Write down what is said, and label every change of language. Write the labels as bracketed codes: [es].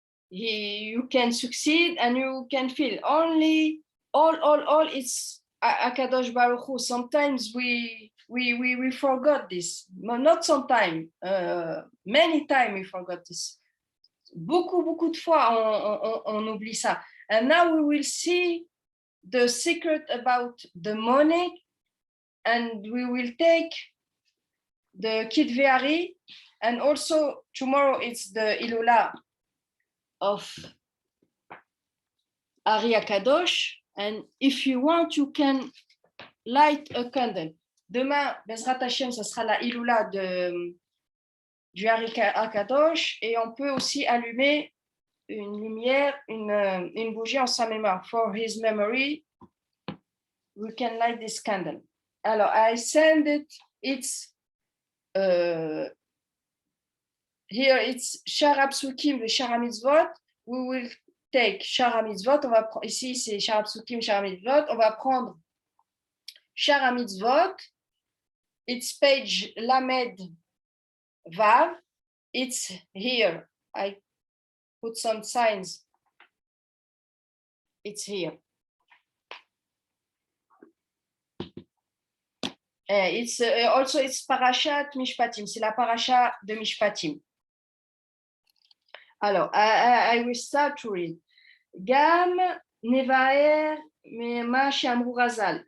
[en] You can succeed and you can fail. Only, all, it's Akadosh Baruch Hu. Sometimes we forgot this. Not sometimes, many times we forgot this. [fr] Beaucoup de fois, on oublie ça. [en] And now we will see the secret about the money, and we will take the Kidveari, and also tomorrow it's the Ilula of Ari Akadosh, and if you want, you can light a candle. [fr] Demain, Bezrat Hashem, ça sera la Ilula du Ari Akadosh, et on peut aussi allumer une lumière, une bougie en sa mémoire. [en] For his memory, we can light this candle. Alors, I send it, it's here it's Shara Psukim et Shara Mitzvot. We will take Shara Mitzvot. [fr] Ici, c'est Shara Psukim, Shara Mitzvot. On va prendre Shara Mitzvot. [en] It's page Lamed Vav. It's here. I put some signs. It's here. It's also it's Parashat Mishpatim. [fr] C'est la parasha de Mishpatim. [en] Alors, I will start to read. [he] Gam nevaer mema shamru razal.